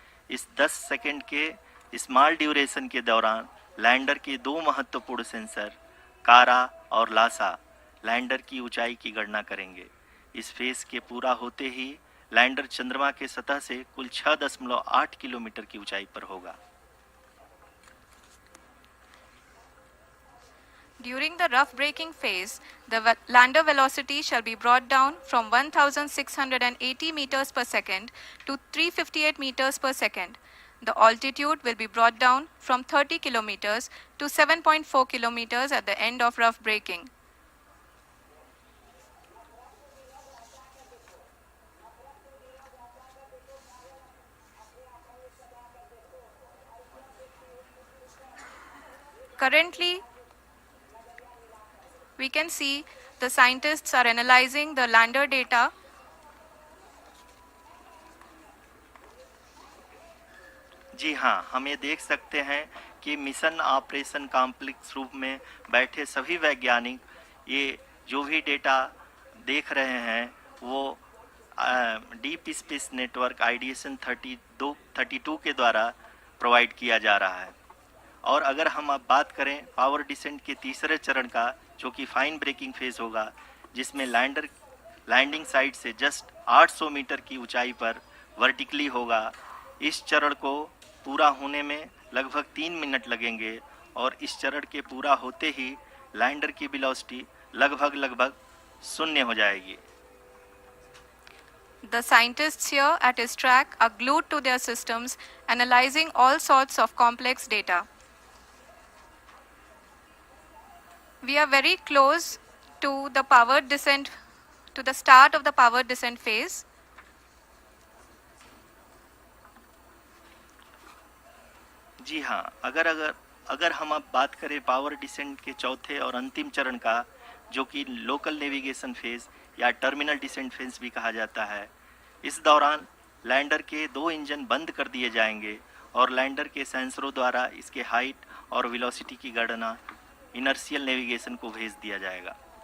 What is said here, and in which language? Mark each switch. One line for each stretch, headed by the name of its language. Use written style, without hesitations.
Hindi: इस 10 सेकंड के small duration के दौरान लैंडर के दो महत्वपूर्ण सेंसर कारा और लासा लैंडर की ऊंचाई की गणना करेंगे। इस फेज के पूरा होते ही लैंडर चंद्रमा के सतह से कुल 6.8 किलोमीटर की ऊंचाई पर होगा।
English: During the rough braking phase, the lander velocity shall be brought down from 1680 meters per second to 358 meters per second. The altitude will be brought down from 30 kilometers to 7.4 kilometers at the end of rough braking. Currently, we can see the scientists are analyzing the lander data.
Hindi: जी हाँ, हम ये देख सकते हैं कि mission operation complex रूप में बैठे सभी वैज्ञानिक ये जो भी डेटा देख रहे हैं वो डीप स्पेस नेटवर्क आईडीएसन 32 के द्वारा प्रोवाइड किया जा रहा है। और अगर हम अब बात करें पावर डिसेंट के तीसरे चरण का, जो कि फाइन ब्रेकिंग फेज होगा, जिसमें लैंडर लैंडिंग साइट से जस्ट 800 मीटर की ऊंचाई पर वर्टिकली होगा। इस चरण को पूरा होने में लगभग 3 मिनट लगेंगे और इस चरण के पूरा होते ही लैंडर की वेलोसिटी लगभग शून्य हो जाएगी।
English: The scientists here at his track are glued to their systems, analyzing all sorts of complex data. We are very close to the power descent, to the start of the power descent phase.
Hindi: जी हाँ, अगर हम अब बात करें power descent के चौथे और अंतिम चरण का, जो कि लोकल नेविगेशन फेज या टर्मिनल डिसेंट फेज भी कहा जाता है, इस दौरान लैंडर के 2 इंजन बंद कर दिए जाएंगे और लैंडर के सेंसरों द्वारा इसके हाइट और वेलोसिटी की गणना इनर्शियल नेविगेशन को भेज दिया जाएगा।